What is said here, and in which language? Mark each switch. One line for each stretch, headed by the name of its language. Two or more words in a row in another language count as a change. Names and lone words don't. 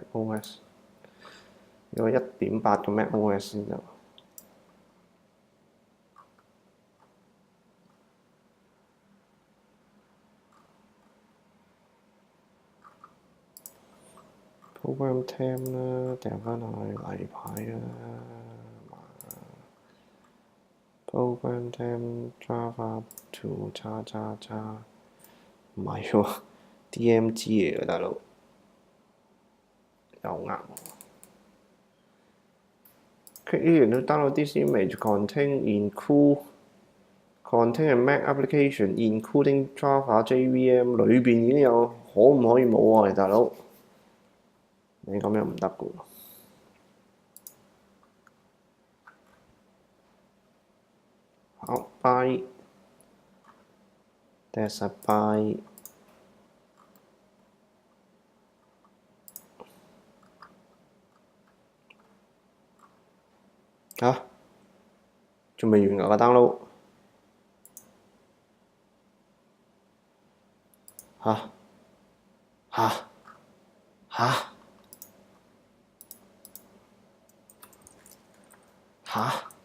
Cantonese: OS 有1.8嘅 Mac OS 先得。
English: program temp
Cantonese: 啦，掉翻落去例牌啦。
English: program temp Java to
Cantonese: 叉，唔係喎 ，DMG 嚟嘅大佬，又啱喎。
English: Click here to download this image contain a Mac application including Java JVM，
Cantonese: 裏邊已經有，可唔可以冇啊，大佬？你咁樣唔得嘅喎。好 ，bye。
English: That's a bye。
Cantonese: 嚇？仲未完㗎個 download？嚇？